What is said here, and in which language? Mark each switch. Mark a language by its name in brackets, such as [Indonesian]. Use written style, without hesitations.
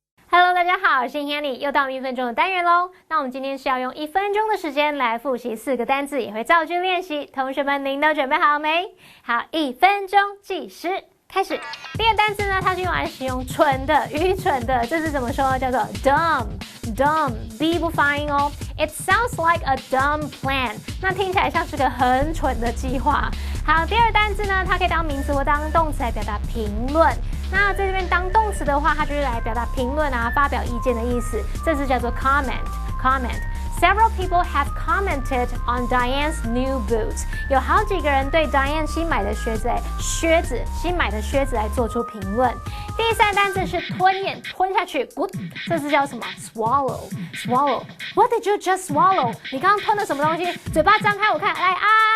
[Chinese] Hello， 大家好，我是 Hanny， 又到1分钟的单元喽。那我们今天是要用1分钟的时间来复习4个单字，也会造句练习。同学们，您都准备好没？好，1分钟计时开始。第一个单字呢，它是用来形容蠢的、愚蠢的，这是怎么说？叫做 dumb。dumb，b 不发音哦。 [English] It sounds like a dumb plan， [Chinese] 那听起来像是个很蠢的计划。好，第二个单字呢，它可以当名词或当动词来表达评论。那在这边当动词的话，它就是来表达评论啊、发表意见的意思。这字叫做 comment。 [English] Several people have commented on Diane's new boots。 [Chinese] 有好几个人对 Diane 新买的靴子来做出评论。第三单字是吞咽，吞下去 ，good。这字叫什么 ？swallow。 [English] What did you just swallow？ [Chinese] 你刚刚吞了什么东西？嘴巴张开，我看，来啊！